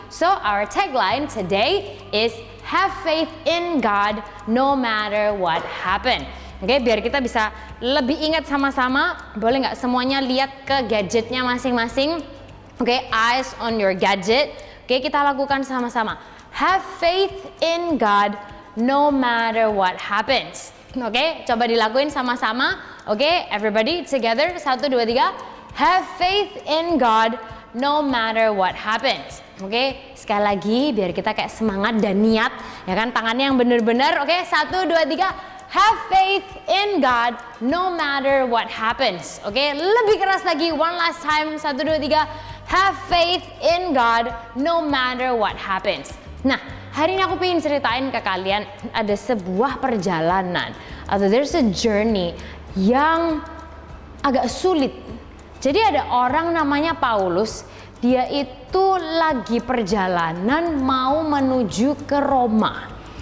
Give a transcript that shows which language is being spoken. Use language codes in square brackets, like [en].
[en] So our tagline today is have faith in God no matter what happen. [id] Oke, biar kita bisa lebih ingat sama-sama, boleh nggak semuanya lihat ke gadgetnya masing-masing. [en] Oke, eyes on your gadget. Oke, [id] kita lakukan sama-sama. [en] Have faith in God no matter what happens. [id] Oke, coba dilakuin sama-sama. Oke, [en] everybody together. [id] 1, 2, 3. [en] Have faith in God no matter what happens. [id] Oke, sekali lagi biar kita kayak semangat dan niat, ya kan, tangannya yang benar-benar. Oke, 1, 2, 3. [en] Have faith in God no matter what happens. [id] Oke, lebih keras lagi, [en] one last time. [id] 1, 2, 3. [en] Have faith in God no matter what happens. [id] Nah, hari ini aku pengen ceritain ke kalian ada sebuah perjalanan atau [en] there's a journey [id] yang agak sulit. Jadi ada orang namanya Paulus, dia itu lagi perjalanan mau menuju ke Roma.